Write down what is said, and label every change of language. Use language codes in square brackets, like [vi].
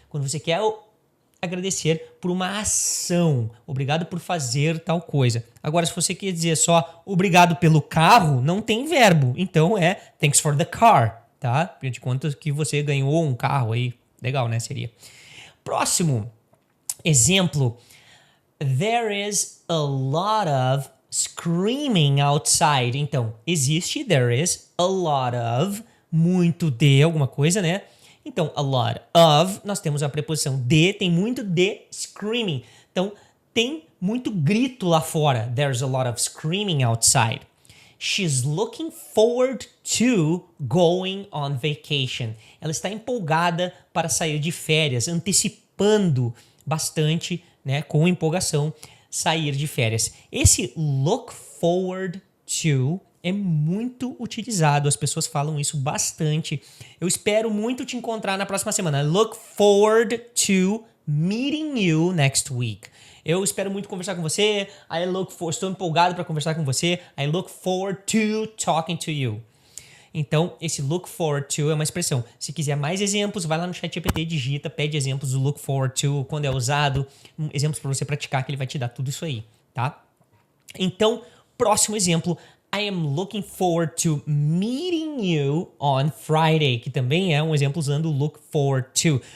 [pt] Quando você quer agradecer por uma ação, obrigado por fazer tal coisa. Agora, se você quer dizer só obrigado pelo carro, não tem verbo. Então é [en] thanks for the car, [pt] tá? Afinal de contas que você ganhou um carro aí. Legal, né? Seria. Próximo exemplo. [en] There is a lot of screaming outside. [pt] Então, existe, there is a lot of, muito de alguma coisa, né? Então, a lot of, nós temos a preposição de, tem muito de screaming. Então, tem muito grito lá fora. [en] There's a lot of screaming outside. She's looking forward to going on vacation. [pt] Ela está empolgada para sair de férias, antecipando bastante, né, com empolgação, sair de férias. Esse look forward to é muito utilizado, as pessoas falam isso bastante. Eu espero muito te encontrar na próxima semana. [en] Look forward to meeting you next week. [pt] Eu espero muito conversar com você. Estou empolgado para conversar com você. [en] I look forward to talking to you. [pt] Então, esse look forward to é uma expressão. Se quiser mais exemplos, vai lá no ChatGPT, digita, pede exemplos do look forward to, quando é usado, exemplos para você praticar, que ele vai te dar tudo isso aí, tá? Então, próximo exemplo. [en] I am looking forward to meeting you on Friday, [pt] que também é um exemplo usando o look forward to.